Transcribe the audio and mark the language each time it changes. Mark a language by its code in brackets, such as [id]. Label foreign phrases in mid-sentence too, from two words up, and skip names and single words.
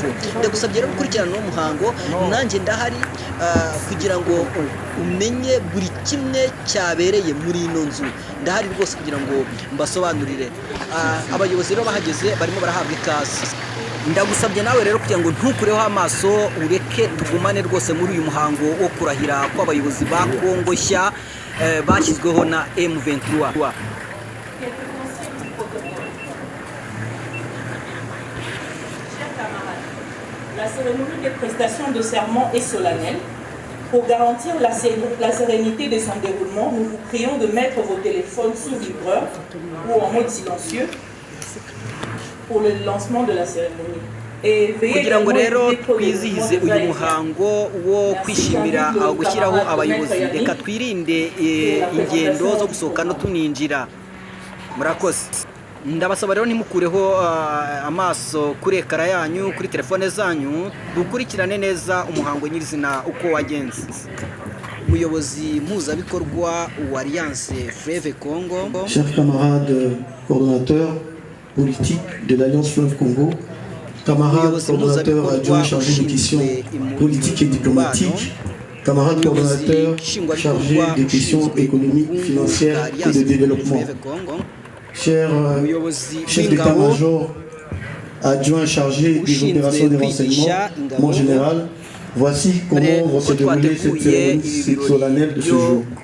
[rw] Ndagusabye rero gukurikirana uno muhango, nanjye ndahari kugira ngo umenye buri kimwe cyabereye muri ino nzu. Ndahari rwose kugira ngo mbasobanurire. Abayobozi rero bahageze barimo barahabwa ikaze. Ndagusabye nawe rero kugira ngo ntukureho amaso, ureke tugumane rwose muri uyu muhango wo kurahira kw'abayobozi ba Kongo nshya bashyizweho na M23. [fr] La cérémonie des prestations de serment est solennelle. Pour garantir la sérénité de son déroulement, nous vous prions de mettre vos téléphones sous vibreur ou en mode silencieux pour le lancement de la cérémonie. [rw] Kugira ngo rero twizihize uyu muhango wo kwishimira gushyiraho abayobozi, reka twirinde ingendo zo gusohoka no tuninjira. Murakoze. Ndabasaba rero ntimukureho amaso kuri ekara yanyu, kuri telefone zanyu, dukurikirane neza umuhango nyirizina uko wagenze. Umuyobozi mpuzabikorwa wa Alliance Fleuve Congo. [fr] Chers camarades coordonnateurs politiques de l'Alliance Fleuve Congo, camarades coordonnateurs adjoints chargés des questions politiques et diplomatiques, camarades coordonnateurs chargés des questions économiques, financières et de développement, chers chefs d'état-major adjoints chargés des opérations de renseignement, mon général, voici comment va se dérouler cette cérémonie solennelle de ce jour.